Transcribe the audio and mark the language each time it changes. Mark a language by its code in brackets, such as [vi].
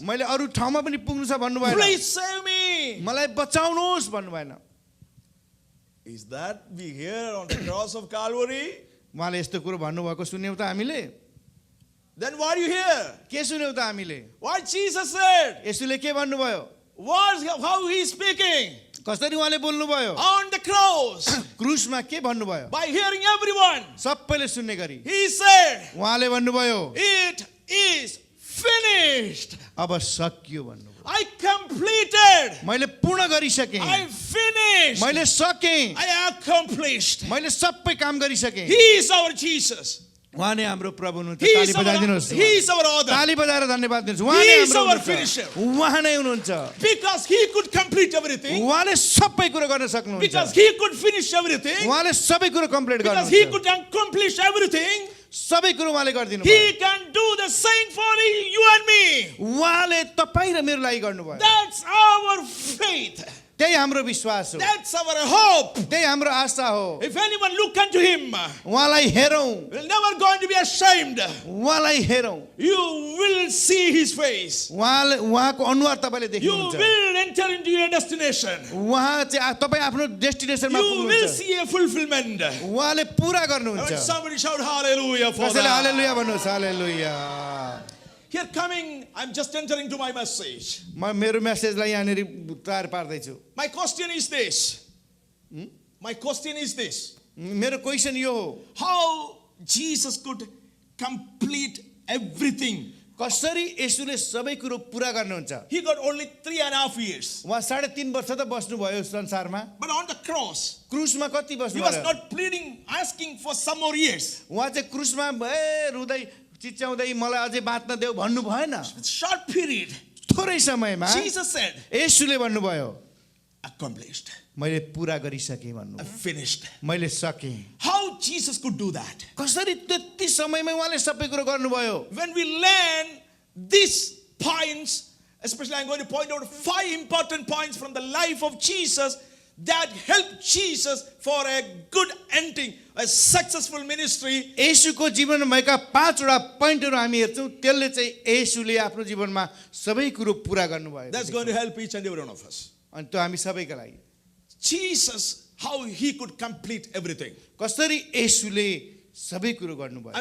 [ne] मैले अरू ठाउँमा पनि पुग्नु छ भन्नु भएन [en] Please save me. [ne] मलाई बचाउनुहोस् भन्नु भएन [en] Is that we hear on the cross of Calvary? [ne] उहाँले यस्तो कुरो भन्नुभएको सुन्यौँ त हामीले [en] Then what do you hear? [ne] के सुन्यौँ त हामीले [en] What Jesus said? [ne] यसुले के भन्नुभयो [en] How he is speaking? [ne] कसरी उहाँले बोल्नुभयो [en] On the cross. [ne] क्रुसमा के भन्नुभयो [en] By hearing everyone. [ne] सबैले सुन्ने गरी [en] He said, [ne] उहाँले भन्नुभयो [en] it is finished. [ne] अब सकियो भन्नुभयो [en] I completed. [ne] मैले पूर्ण गरिसकेँ [en] I finished. [ne] मैले सकेँ [en] I accomplished. [ne] मैले सबै काम गरिसकेँ [en] He is our Jesus. [ne] उहाँ नै हाम्रो प्रभु हुनुहुन्छ [en] He [ne] ताली [en] is our, [ne] बजाइदिनुहोस् [en] he is our author. [ne] ताली बजाएर धन्यवाद दिनुहोस् उहाँ [en] He [ne] नै [en] is [ne] हाम्रो [en] our [ne] हुनुहुन्छ [en] finisher. [ne] उहाँ नै हुनुहुन्छ [en] Because he could complete everything. [ne] उहाँले सबै कुरो गर्न सक्नुहुन्छ [en] Because he could finish everything. [ne] उहाँले सबै कुरो कम्प्लिट [en] Because he [ne] गर्नुहुन्छ [en] could accomplish everything. [ne] सबै कुरो उहाँले गरिदिनु भयो [en] He can do the same for you and me. [ne] उहाँले तपाईँ र मेरो लागि गर्नुभयो [en] That's our faith. [ne] त्यही हाम्रो विश्वास हो, [en] That's our hope. [ne] त्यही हाम्रो आशा हो। [en] If anyone look unto him, [ne] उहाँलाई हेरौँ, [en] will never going to be ashamed. [ne] उहाँलाई हेरौँ, [en] You will see his face. [ne] उहाँको अनुहार तपाईँले [en] You [ne] देख्नुहुन्छ। [en] will enter into your destination. [ne] उहाँ चाहिँ तपाईँ आफ्नो डेस्टिनेसनमा [en] You will [ne] पुग्नुहुन्छ, [en] see a fulfillment. [ne] उहाँले पुरा [en] When [ne] गर्नुहुन्छ। [en] somebody shout hallelujah for [ne] कसैले [en] that. [ne] हालेलुया भन्नुहोस्, हालेलुया। [en] Here coming, I'm just entering to my message. [ne] म मेरो मेसेजलाई यहाँनिर तयार पार्दैछु। [en] My question is this. My question is this. [ne] मेरो क्वेसन यो हो, [en] How Jesus could complete everything. [ne] कसरी यसुले सबै कुरो पुरा गर्नुहुन्छ। [en] He got only 3.5 years. [ne] उहाँ 3.5 वर्ष त बस्नुभयो संसारमा, [en] But on the cross, [ne] क्रुसमा कति [en] he was [ne] बस्नुभयो? [en] not pleading, asking for some more years. [ne] उहाँ चाहिँ क्रुसमा रुँदै चिच्याउँदै मलाई अझै बाँच्न देऊ भन्नु भएन। [en] It's a short period. [ne] थोरै समयमा [en] Jesus said, [ne] यसुले भन्नुभयो, [en] accomplished. [ne] मैले पुरा गरिसकेँ भन्नु, [en] Finished. [ne] मैले सकेँ। [en] How Jesus could do that? [ne] कसरी त्यति समयमै उहाँले सबै कुरो गर्नुभयो? [en] When we learn these points, especially I'm going to point out 5 important points from the life of Jesus that helped Jesus for a good ending, a successful ministry. [ne] येशूको जीवनमा भएका 5वटा पोइन्टहरू हामी हेर्छौँ, त्यसले चाहिँ येशूले आफ्नो जीवनमा सबै कुरो पुरा गर्नुभयो। [en] That's going to help each and every one of us. [ne] अनि त्यो हामी सबैका लागि [en] Jesus, how he could complete everything. [ne] कसरी येशूले सबै कुरो गर्नुभयो।